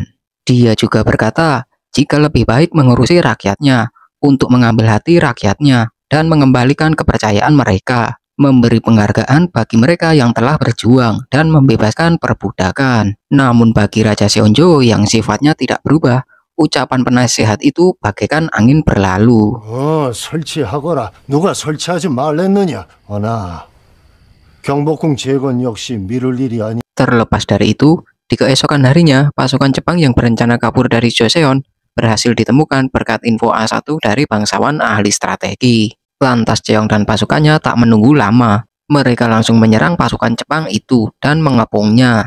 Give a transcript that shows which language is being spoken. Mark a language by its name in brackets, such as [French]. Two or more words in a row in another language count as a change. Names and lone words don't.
[Indonesian] Dia juga berkata jika lebih baik mengurusi rakyatnya untuk mengambil hati rakyatnya dan mengembalikan kepercayaan mereka, memberi penghargaan bagi mereka yang telah berjuang dan membebaskan perbudakan. Namun bagi Raja Seonjo yang sifatnya tidak berubah, ucapan penasehat itu bagaikan angin berlalu. [Korean] 설치하거라. 누가 설치하지 말랬느냐? 경복궁 재건 역시 미룰 일이 아니. [Indonesian] Terlepas dari itu, di keesokan harinya, pasukan Jepang yang berencana kabur dari Joseon berhasil ditemukan berkat info A1 dari bangsawan ahli strategi. Lantas Cheong dan pasukannya tak menunggu lama. Mereka langsung menyerang pasukan Jepang itu dan mengepungnya.